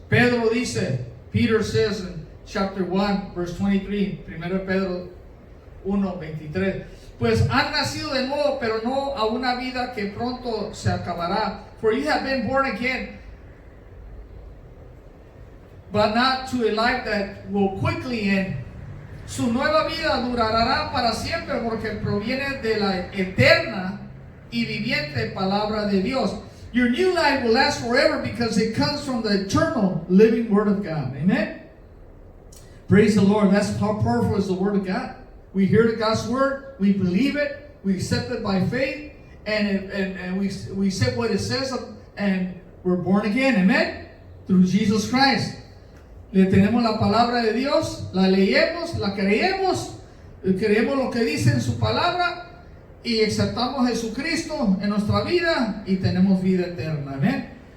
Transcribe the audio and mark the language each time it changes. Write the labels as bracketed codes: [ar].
[es] Pedro dice, [en] Peter says in chapter 1, verse 23, [es] 1 Pedro 1:23, pues han nacido de nuevo, pero no a una vida que pronto se acabará. [en] For you have been born again, but not to a life that will quickly end. [es] Su nueva vida durará para siempre porque proviene de la eterna y viviente palabra de Dios. [en] Your new life will last forever because it comes from the eternal living Word of God. Amen? Praise the Lord. That's how powerful is the Word of God. We hear God's Word, we believe it, we accept it by faith, and we say what it says, and we're born again. Amen? Through Jesus Christ. [es] Le tenemos la palabra de Dios, la leemos, la creemos lo que dice en su palabra y aceptamos a Jesucristo en nuestra vida y tenemos vida eterna. Amén.